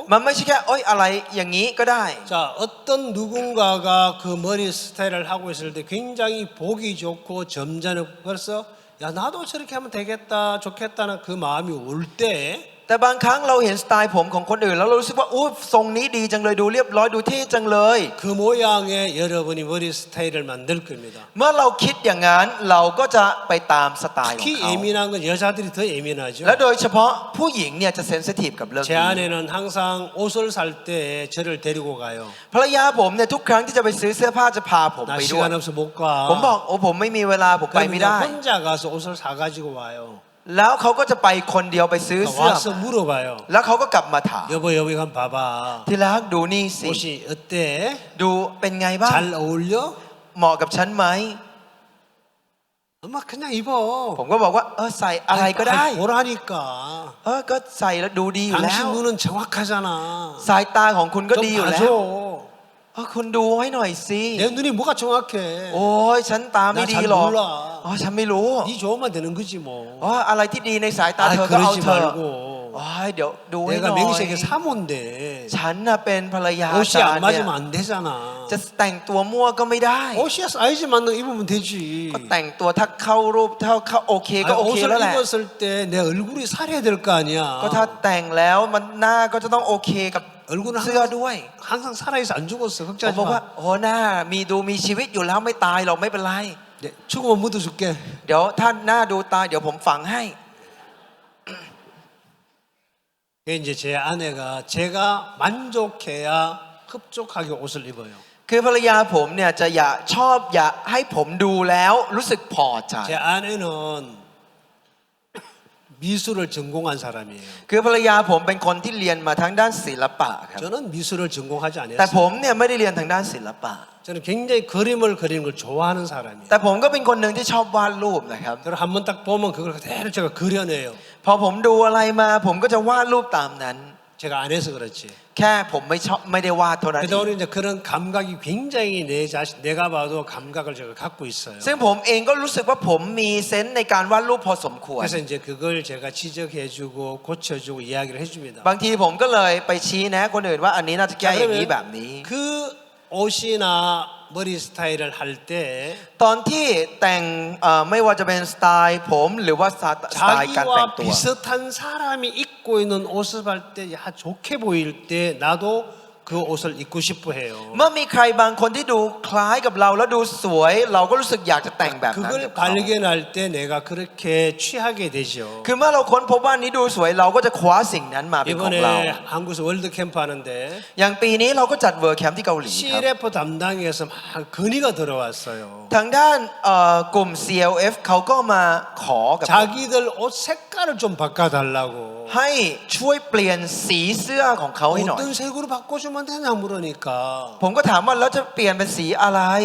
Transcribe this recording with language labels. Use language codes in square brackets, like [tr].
[th] มันไม่ใช่แค่อะไรอย่างนี้ก็ได้ [ko] 자 어떤 누군가가 그 머리 스타일을 하고 있을 때 굉장히 보기 좋고 점잖은 벌써 야 나도 저렇게 하면 되겠다 좋겠다는 그 마음이 올때 [th] แต่บางครั้งเราเห็นสไตล์ผมของคนอื่นแล้วเรารู้สึกว่าโอ้ทรงนี้ดีจังเลยดูเรียบร้อยดูเท่จังเลย [ko] 그 모양의 여러분이 머리 스타일을 만들 겁니다. [th] เมื่อเราคิดอย่างนั้นเราก็จะไปตามสไตล์ของ [ko] 특히 [th] เขา [ko] 예민한 건 여자들이 더 예민하죠. [th] และโดยเฉพาะผู้หญิงเนี่ยจะเซนซิทีฟกับเรื่อง [ko] 제 [th] นี้ [ko] 아내는 항상 옷을 살 때 저를 데리고 가요. [th] ภรรยาผมเนี่ยทุกครั้งที่จะไปซื้อเสื้อผ้าจะพาผม [ko] 나 [th] ไปด้วย [ko] 시간 없어 못 [th] ผมบอ [ko] 가. [th] กโอ้ผมไม่มีเวลาผมไปไม่ [ko] 그러면 [th] ได้ [ko] 혼자 가서 옷을 사가지고 와요. [th] แล้วเขาก็จะไปคนเดียวไปซื้อเสื้อ [ko] 와서 물어봐요. [th] แล้วเขาก็กลับมาถาม [ko] 여보 여기 한번 봐봐. [th] ที่รักดูนี่สิ [ko] 옷이 어때? [th] ดูเป็นไงบ้าง [ko] 잘 어울려? [th] เหมาะกับฉันไหม [ko] 엄마 그냥 입어. [th] ผมก็บอกว่าใส่อะไรก็ได้ [ko] 보라니까. [th] ก็ใส่แล้วดูดีอยู่แล้ว [ko] 당신 눈은 정확하잖아. [th] สายตาของคุณก็ [ko] 좀 [th] ดีอยู่แล้ว [ko] 봐줘. [th] คุณดูให้หน่อยสิ [ko] 내 눈이 뭐가 정확해? [th] โอ้ยฉันตาไม่ดีหรอก [ko] 나 잘 몰라. [th] ฉันไม่รู้ [ko] 네 좋으면 되는 거지 뭐. [th] อะไรที่ดีในสายตา [ko] 아 [th] เธอก็เอา [ko] 그러지 [th] เธอ [ko] 말고. [th] เดี๋ยวดูให้ห [ko] 내가 [th] น่อย [ko] 맹세에게 사모인데 [th] ฉันน่ะเป็นภรรยา [ko] 옷이 [th] จาร [ko] 안 [th] ย์เนี่ย [ko] 맞으면 안 되잖아. [th] จะแต่งตัวมั่วก็ไม่ได้ [ko] 옷이 사이즈 맞는 거 입으면 되지. [th] ก็แต่งตัวถ้าเข้ารูปถ้าเข้าโอเคก็ [ko] 아니, [th] โอเค [ko] 옷을 [th] แล้วแหละ [ko] 입었을 때 내 얼굴이 살아야 될 거 아니야. [th] ก็ถ้าแต่งแล้วมันหน้าก็จะต้องโอเคกับ [ko] 얼굴은 [th] เสื้อด้วย [ko] 항상 살아있어 안 죽었어 [th] ผม [ko] 걱정하지 [th] บอกว่า [ko] 마. [th] โอ้หน้ามีชีวิตอยู่แล้วไม่ตายหรอกไม่เป็นไร [ko] 네, 죽으면 묻어줄게. [th] เดี๋ยวถ้าหน้าดูตายเดี๋ยวผมฝังให้ [ko] 그게 이제 제 아내가 제가 만족해야 흡족하게 옷을 입어요. [th] คือภรรยาผมเนี่ยจะอยากให้ผมดูแล้วรู้สึกพอใจ [ko] 제 아내는 미술을 전공한 사람이에요. [th] คือภรรยาผมเป็นคนที่เรียนมาทางด้านศิลปะครับ [ko] 저는 미술을 전공하지 [th] แต่ผ [ko] 않았어요. [th] มเนี่ยไม่ได้เรียนทางด้านศิลปะ [ko] 저는 굉장히 그림을 그리는 걸 좋아하는 사람이에요. [th] แต่ผมก็เป็นคนหนึ่งที่ชอบวาดรูปนะครับ [ko] 그걸 한번 딱 보면 그걸 그대로 제가 그려내요. [th] พอผมดูอะไรมาผมก็จะวาดรูปตามนั้น [ko] 제가 안 해서 그렇지. [th] แค่ผมไม่ได้วาดเท่านั้นเอ [ko] 그래도 [th] ง [ko] 우리 이제 그런 감각이 굉장히 내가 봐도 감각을 제가 갖고 있어요. [th] ซึ่งผมเองก็รู้สึกว่าผมมีเซนส์ในการวาดรูปพอสมควร [ko] 그래서 이제 그걸 제가 지적해주고 고쳐주고 이야기를 해줍니다. [th] บางทีผมก็เลยไปชี้แนะคนอื่นว่าอันนี้น่าจะแก้อย่างนี้แบบนี้ [ko] 그 옷이나 머리 스타일을 할 때 [th] ตอนที่แต่งไม่ว่าจะเป็นสไตล์ผมหรือว่าสไตล์การแต่ง [ko] 자기와 [th] ตัว [ko] 비슷한 사람이 입고 있는 옷을 할 때 야 좋게 보일 때 나도 그 옷을 입고 싶어 해요. [th] เมื่อมีใครบางคนที่ดูคล้ายกับเราแล้วดูสวย เราก็รู้สึกอยากจะแต่งแบบนั้นกับ [ko] 그걸 [th] เขา [ko] 발견할 때 내가 그렇게 취하게 되죠. [th] คือเมื่อเราค้นพบว่านี้ดูสวยเราก็จะคว้าสิ่งนั้นมาเป็นของเรา [ko] 이번에 한국에서 월드 캠프 하는데 [th] อย่างปีนี้เราก็จัดเวิร์คแคมป์ที่เกาหลีครับ [ko] CLF 담당에서 막 건의가 들어왔어요. [th] ทางด้านกลุ่ม CLF เขาก็มาขอกับผม [ko] 자기들 옷 색깔을 좀 바꿔달라고. [th] ให้ช่วยเปลี่ยนสีเสื้อของเขาให้หน่อย [ko] 어떤 색으로 바꿔주면 바꾸면 되냐 물으니까 [th] ผมก็ถามว่าแล้วจะเปลี่ยนเป็นสีอะไร